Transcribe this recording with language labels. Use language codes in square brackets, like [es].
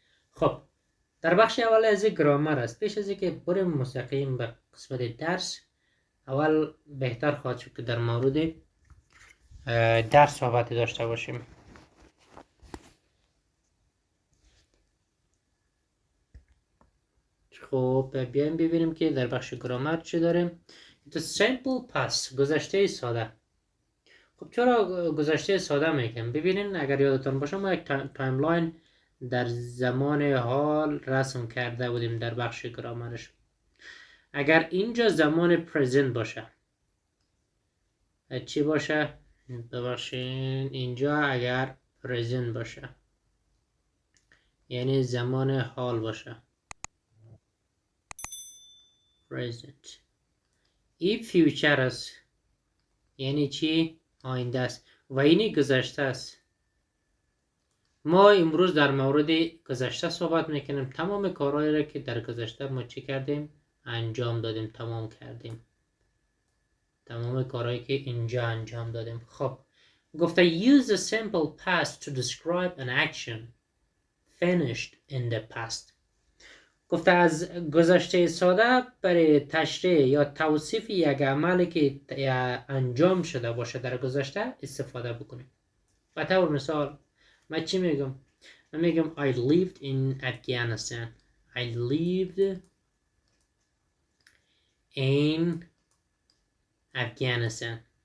[fa] خب در بخش اول از گرامر است. پیش از اینکه بریم مستقیم به قسمت درس، اول بهتر خواهد شد که در مورد درس صحبتی داشته باشیم. خب بیایم ببینیم که در بخش گرامر چی داریم. [en] The simple past، [fa] گذشته ساده. خب چرا گذشته ساده میگم؟ ببینین اگر یادتان باشه ما یک تایملاین در زمان حال رسم کرده بودیم در بخش گرامرش. اگر اینجا زمان پرزنت باشه چی باشه؟ ببخشین، اینجا اگر پرزنت باشه یعنی زمان حال باشه present. این فیوچر است یعنی چی؟ آینده است و اینی گذشته است. ما امروز در مورد گذشته صحبت میکنیم. تمام کارهایی را که در گذشته ما چی کردیم؟ انجام دادیم، تمام کردیم. تمام کارهایی که اینجا انجام دادیم. خب گفته [en] use the simple past to describe an action finished in the past. [fa] گفته از گذشته ساده برای تشریح یا توصیف یک عملی که انجام شده باشه در گذشته استفاده بکنیم. به طور مثال من چی میگم؟ من میگم [en] I lived in Afghanistan. I lived in Afghanistan.